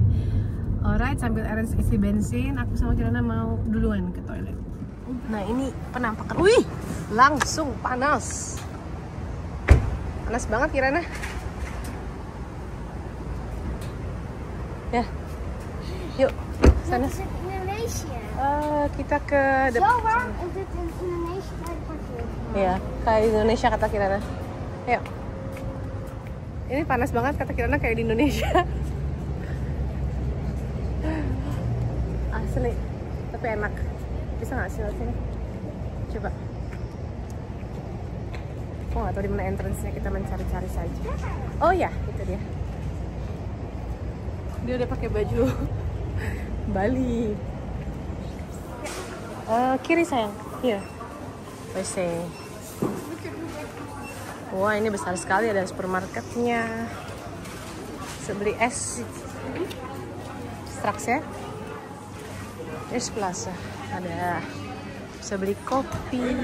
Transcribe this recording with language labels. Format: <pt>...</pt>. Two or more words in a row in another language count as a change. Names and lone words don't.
<id>Alright, sambil Aaron isi bensin, aku sama Kirana mau duluan ke toilet. Nah, ini penampakan. Wih, langsung panas. Panas banget Kirana. Ya, yuk sana.</id> <nl>Dit is in Indonesië.</nl> <id>Kita ke</id> <nl>Zo warm is dit in Indonesië bij de parkeer.</nl> <id>ya, kayak di Indonesia kata Kirana. Yuk. Ini panas banget kata Kirana kayak di Indonesia. Asli, tapi enak. Bisa nggak sih lewat sini? Coba. Aku nggak tahu di mana entrance-nya, kita mencari-cari saja. Oh ya, itu dia. Dia udah pakai baju Bali. Kiri sayang,</id> <en>here. Wese.</en> <id>Wah, ini besar sekali, ada supermarketnya. Bisa beli es. Straks ya. Es Plaza. Ada. Bisa beli kopi.</id>